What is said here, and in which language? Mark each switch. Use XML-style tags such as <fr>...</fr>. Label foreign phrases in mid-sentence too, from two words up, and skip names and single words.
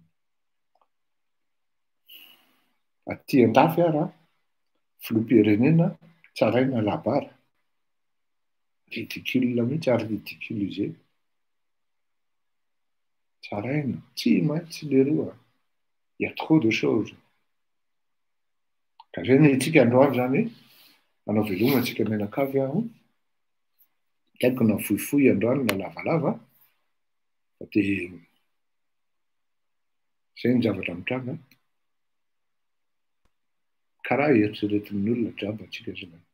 <mg>Aty andafy ara filoham-pirenena tsaraina labara. Ridicule mihitsy ary ridiculisé. Tsaraina, tsy maintsy leroa.</mg> <fr>Il y a trop de choses.</fr> <mg>Ka zay ny tsika androany zany anao veloma tsika menakavy aho. Kaiko na fohifohy androany na lavalava. Dia zay ny zavatra mitranga. Karaha eritreretin'ny olona draba tsika zany.</mg>